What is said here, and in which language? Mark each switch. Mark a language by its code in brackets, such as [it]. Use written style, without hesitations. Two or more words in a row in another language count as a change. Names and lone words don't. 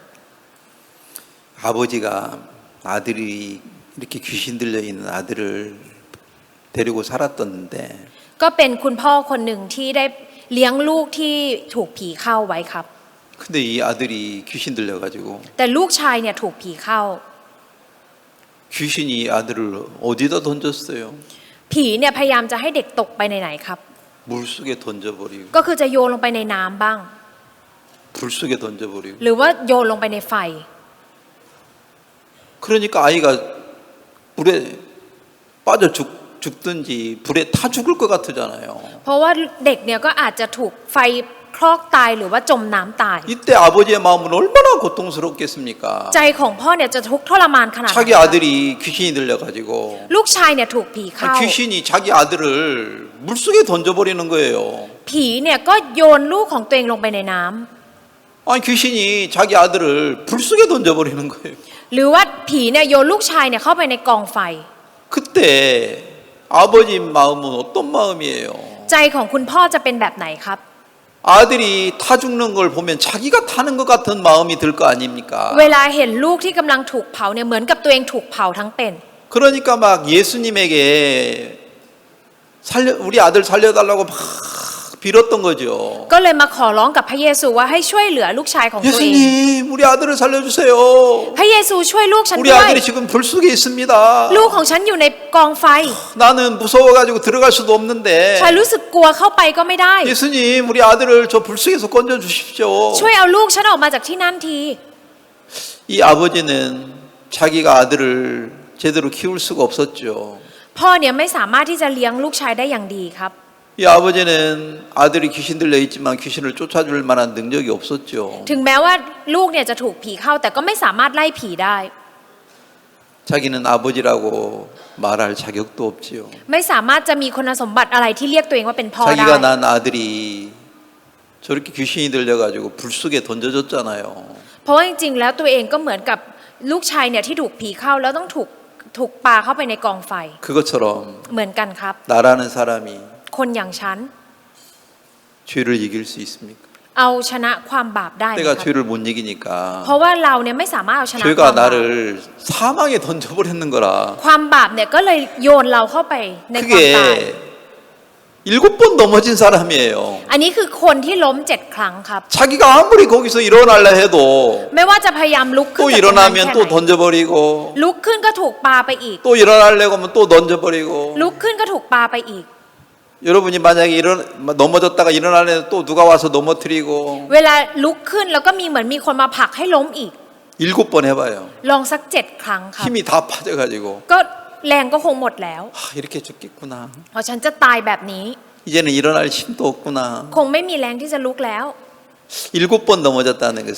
[ko] 아버지가 아들이 이렇게 귀신 들려 있는 아들을 데리고 살았던데 [th] ก็เป็นคุณพ่อคนหนึ่งที่ได้เลี้ยงลูกที่ถูกผีเข้าไว้ครับ [ko] 근데 이 아들이 귀신 들려가지고 [th] แต่ลูกชายเนี่ยถูกผีเข้า [ko] 귀신이 이 아들을 어디다 던졌어요? [th] ผีเนี่ยพยายามจะให้เด็กตกไปไหนๆครับ [ko] 물속에 던져버리고 [th] ก็คือจะโยนลงไปในน้ำบ้าง [ko] 불속에 던져버리고 [th] หรือว่าโยนลงไปในไฟ [ko] 그러니까 아이가 물에 빠져 죽든지 불에 타 죽을 것 같잖아요. [th] เพราะว่าเด็กเนี่ยก็อาจจะถูกไฟคลอกตายหรือว่าจมน้ำตาย [ko] 이때 아버지의 마음은 얼마나 고통스럽겠습니까? [th] ใจของพ่อเนี่ยจะทุกข์ทรมานขนาดไหน [ko] 자기 아들이 귀신이 들려가지고 [th] ลูกชายเนี่ยถูกผีเข้า [ko] 귀신이 자기 아들을 물속에 던져버리는 거예요. [th] ผีเนี่ยก็โยนลูกของตัวเองลงไปในน้ำ [ko] 아니 귀신이 자기 아들을 불속에 던져버리는 거예요. [th] หรือว่าผีเนี่ยโยนลูกชายเนี่ยเข้าไปในกองไฟ [ko] 그때 아버지 마음은 어떤 마음이에요? [th] ใจของคุณพ่อจะเป็นแบบไหนครับ [ko] 아들이 타 죽는 걸 보면 자기가 타는 것 같은 마음이 들 거 아닙니까? [th] เวลาเห็นลูกที่กำลังถูกเผาเนี่ยเหมือนกับตัวเองถูกเผาทั้งเป็น [ko] 그러니까 막 예수님에게 우리 아들 살려달라고 막 빌었던 거죠. [th] ก็เลยมาขอร้องกับพระเยซูว่าให้ช่วยเหลือลูกชายของตัวเอง [ko] 예수님, 우리 아들을 살려주세요. [th] พระเยซูช่วยลูกฉัน [ko] 우리 [th] ด้วย [ko] 아들이 지금 불 속에 있습니다. [th] ลูกของฉันอยู่ในกองไฟ [ko] 나는 무서워가지고 들어갈 수도 없는데 [th] ฉันรู้สึกกลัวเข้าไปก็ไม่ได้ [ko] 예수님, 우리 아들을 저 불 속에서 건져 주십시오. [th] ช่วยเอาลูกฉันออกมาจากที่นั่นที [ko] 이 아버지는 자기가 아들을 제대로 키울 수가 없었죠. [th] พ่อเนี่ยไม่สามารถที่จะเลี้ยงลูกชายได้อย่างดีครับ [ko] 이 아버지는 아들이 귀신 들려 있지만 귀신을 쫓아줄 만한 능력이 없었죠. [th] ถึงแม้ว่าลูกเนี่ยจะถูกผีเข้าแต่ก็ไม่สามารถไล่ผีได้ [ko] 자기는 아버지라고 말할 자격도 없지요. [th] ไม่สามารถจะมีคุณสมบัติอะไรที่เรียกตัวเองว่าเป็นพ่อได้ [ko] 자기가 난 아들이 저렇게 귀신이 들려가지고 불 속에 던져졌잖아요. [th] เพราะว่าจริงๆแล้วตัวเองก็เหมือนกับลูกชายเนี่ยที่ถูกผีเข้าแล้วต้องถูกปาเข้าไปในกองไฟ [ko] 그것처럼 [th] เหมือนกันครับ [ko] 나라는 사람이 [th] คนอย่างฉัน [ko] 죄를 이길 수 있습니까? [th] เอาชนะความบาปได้ไหม [ko] 내가 [th] ครับ [ko] 죄를 못 이기니까 [th] เพราะว่าเราเนี่ยไม่สามารถเอาชนะความ [ko] 죄가 [th] บาป [ko] 나를 사망에 던져버렸는 거라. [th] ความบาปเนี่ยก็เลยโยนเราเข้าไปในความตาย [ko] 그게 7번 넘어진 사람이에요. [th] อันนี้คือคนที่ล้ม7 ครั้งครับ [ko] 자기가 아무리 거기서 일어나려 해도 [th] ไม่ว่าจะพยายามลุกขึ้น [ko] 또 [th] จากตรงนั้นแค่ [ko] 일어나면 [th] ไห [ko] 또 [th] น [ko] 던져버리고 [th] ลุกขึ้นก็ถูกปาไปอีก [ko] 또 일어나려고 하면 또 던져버리고 [th] ลุกขึ้นก็ถูกปาไปอีก [ko] 여러분이 만약에 넘어졌다가 일어나려면 또 누가 와서 넘어뜨리고 [th] เวลาลุกขึ้นแล้วก็มีเหมือนมีคนมาผลักให้ล้มอีก [ko] 7번 해봐요. [th] ลองสัก7 ครั้งครับ [ko] 힘이 다 빠져가지고 [th] ก็แรงก็คงหมดแล้ว [ko] 이렇게 죽겠구나. [th] เพราะฉันจะตายแบบนี้ [ko] 이제는 일어날 힘도 없구나. [th] คงไม่มีแรงที่จะลุกแล้ว [ko] 7번 넘어졌다는 것은